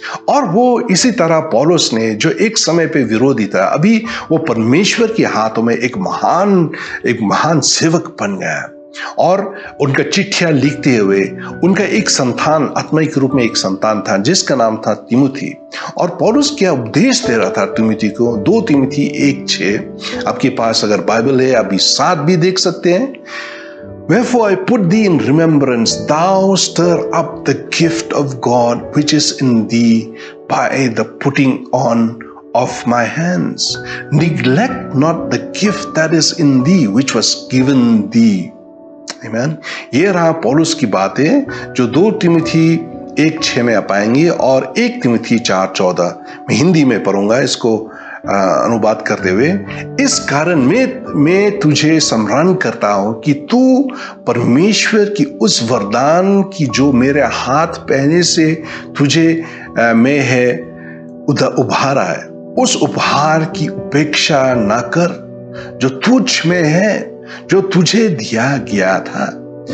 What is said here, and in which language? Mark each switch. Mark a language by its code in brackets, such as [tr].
[hi] और वो इसी तरह पौलुस ने जो एक समय पे विरोधी था, अभी वो परमेश्वर के हाथों में एक महान सेवक बन गया। और उनका चिट्ठियां लिखते हुए उनका एक संतान, आत्मिक रूप में एक संतान था जिसका नाम था तिमुथी। और पौलुस क्या उपदेश दे रहा था तिमुथी को, 2 तिमुथी 1:6। आपके पास अगर बाइबल है आप 7 भी देख सकते हैं। [en] Wherefore I put thee in remembrance, thou stir up the gift of God which is in thee by the putting on of my hands. Neglect not the gift that is in thee which was given thee. Amen. [hi] ये रहा पौलुस की बातें जो 2 तिमुथी 1:6 में आप पाएंगे, और 1 तिमुथी 4:14 मैं हिंदी में पढ़ूंगा इसको अनुवाद करते हुए। इस कारण मैं तुझे स्मरण करता हूं कि तू परमेश्वर की उस वरदान की जो मेरे हाथ पहने से तुझे में है उभारा है, उस उपहार की उपेक्षा ना कर जो तुझ में है, जो तुझे दिया गया था।